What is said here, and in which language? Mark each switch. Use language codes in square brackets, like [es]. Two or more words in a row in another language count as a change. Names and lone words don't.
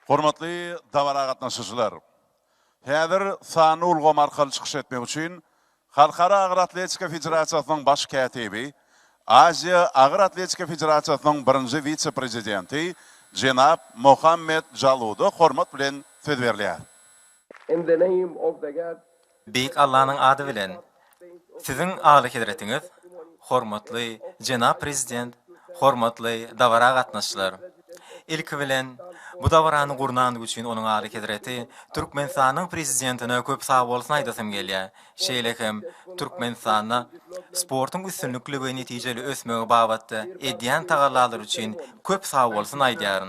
[tk] Hormatly davara gatnaşyjylar. Häzir sany ulgam arkaly çykyş etmek üçin Halkara Agyr Atletika Federasiýasynyň baş kätibi, Aziya Agyr Atletika Federasiýasynyň birinji vitse-prezidenti Jenap Mohammed Jaludy hormat bilen söz berýär. [en] In the name of the God, [tk] Büyük Allah'ın adı bilen. Sizin ağırlık edretiniz, hormatly Jenap Prezident, hormatly davara gatnaşylar. İlk bilen, bu davarany gurnan üçin onuň ağırlık edreti, Türkmenistanyň prezidentine köp sağ bolsun aýdasym gelýär. Şeýlekem, Türkmenistanyň sportyň üstünlükligi netijeli ösmegi babatda edýän tagallalar üçin köp sağ bolsun aýdýaryn.